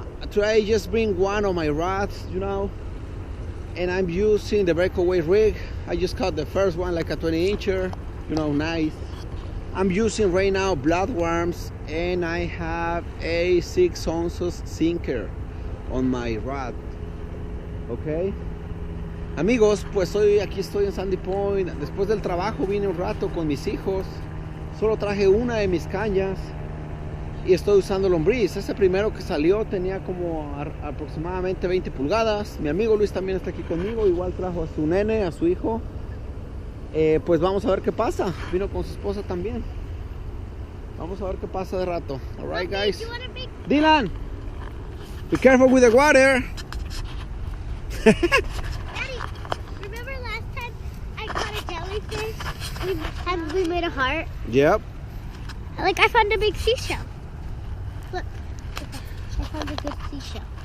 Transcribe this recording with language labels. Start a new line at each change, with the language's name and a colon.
English: Today, I just bring one of my rods, you know, and I'm using the breakaway rig. I just caught the first one, like a 20 incher, you know, nice. I'm using right now bloodworms, and I have a 6 ounces sinker on my rod.
Spanish: Okay, amigos, pues hoy aquí estoy en Sandy Point. Después del trabajo vine un rato con mis hijos. Solo traje una de mis cañas y estoy usando lombriz. Ese primero que salió tenía como aproximadamente 20 pulgadas. Mi amigo Luis también está aquí conmigo, igual trajo a su nene, a su hijo. Pues vamos a ver qué pasa. Vino con su esposa también. Vamos a ver qué pasa de rato.
English: Alright, guys. Dylan, be careful with the water. Daddy, remember last time I caught a jellyfish? We made a heart. Yep. Like I found a big seashell. Look, I found a good seashell.